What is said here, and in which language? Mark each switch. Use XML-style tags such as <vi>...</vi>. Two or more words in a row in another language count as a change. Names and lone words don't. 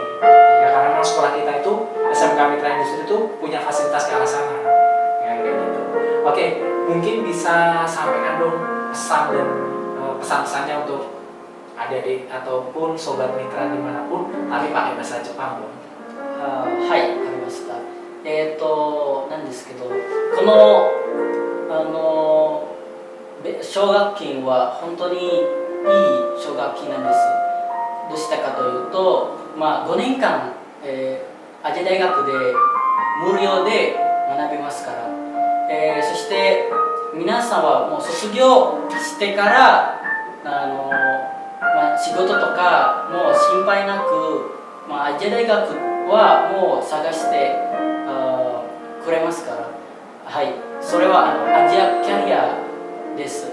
<id>Ya, karena memang sekolah kita itu SMK Mitra Industri itu punya fasilitas ke arah sana. Ya, kayak gitu. Oke, mungkin bisa sampaikan dong pesan dan pesan-pesannya untuk adik-adik ataupun sobat mitra dimanapun, tapi pakai bahasa Jepang dong.</id> <ja>はい、わかりました。なんですけど、この奨学金は本当にいい奨学金なんです。どうしたかというと、5年間、アジア大学で無料で学びますから、そして皆さんはもう卒業してから仕事とかもう心配なく、アジア大学はもう探してくれますから、はい、それはアジアキャリアです。</ja>